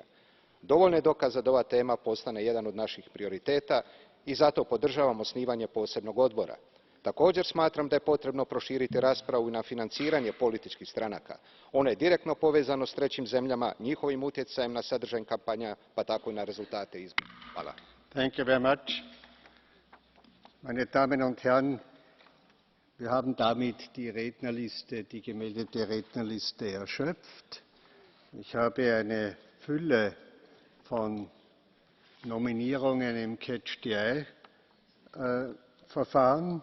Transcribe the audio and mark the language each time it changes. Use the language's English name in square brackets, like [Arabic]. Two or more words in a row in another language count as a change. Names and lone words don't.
[Croatian] Dovoljno je dokaza da ova tema postane jedan od naših prioriteta i zato podržavam osnivanje posebnog odbora. Također smatram da je potrebno proširiti raspravu i na financiranje političkih stranaka. Ono je direktno povezano s trećim zemljama, njihovim utjecajem na sadržaj kampanja, pa tako i na rezultate izbora. Hvala. [English] Thank you very much. [German] Meine Damen und Herren, wir haben damit die Rednerliste, die gemeldete Rednerliste erschöpft. Ich habe eine Fülle von Nominierungen im [English] Catch the Eye [German] Verfahren.